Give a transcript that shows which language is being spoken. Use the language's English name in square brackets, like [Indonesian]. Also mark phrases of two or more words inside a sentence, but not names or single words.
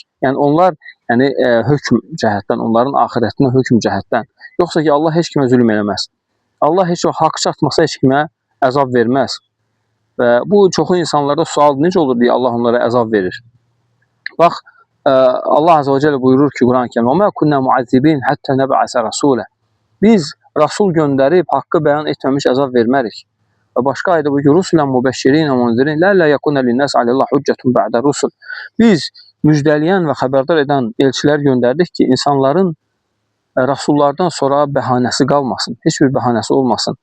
[Azerbaijani] Yəni, onlar hökm cəhətdən, onların axirətinə hökm cəhətdən. Yoxsa ki, Allah heç kimə zülm eləməz. Allah heç o haqq çatmasa heç kimə əzab verməz. Və bu, çoxu insanlarda sual necə olur deyə Allah onlara əzab verir. Bax, Allah Azza və Cəllə buyurur ki, Quran-ı Kərimdə, [Arabic] وَمَا كُنَّا مُعَذِّبِينَ حَتَّى نَبْعَثَ رَسُولًا. [Azerbaijani] Biz Rasul göndərib, haqqı bəyan etməmiş əzab vermərik. Və başqa ayda bu ki, [Arabic] رسلا مبشرين و منذرين لئلا يكون للناس على الله حجة بعد الرسل. [Azerbaijani] Biz müjdəliyən və xəbərdar edən elçilər göndərdik ki, insanların Rasullardan sonra bəhanəsi qalmasın, heç bir bəhanəsi olmasın.